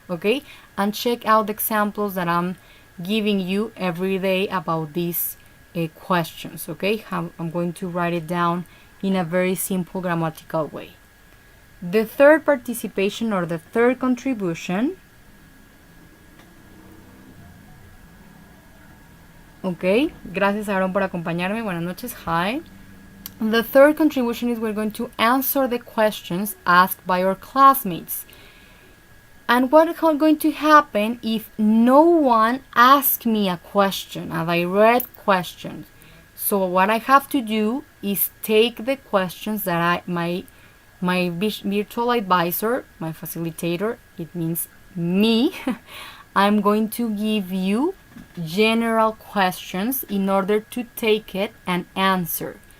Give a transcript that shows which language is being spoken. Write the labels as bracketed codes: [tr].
[en] Okay, and check out the examples that I'm giving you every day about these questions. Okay, I'm going to write it down in a very simple grammatical way. The third participation or the third contribution. [es] Ok, gracias Aaron por acompañarme. Buenas noches. [en] Hi. The third contribution is we're going to answer the questions asked by our classmates. And what is going to happen if no one asks me a question, a direct question? So what I have to do is take the questions that my virtual advisor, my facilitator, it means me, I'm going to give you general questions in order to take it and answer.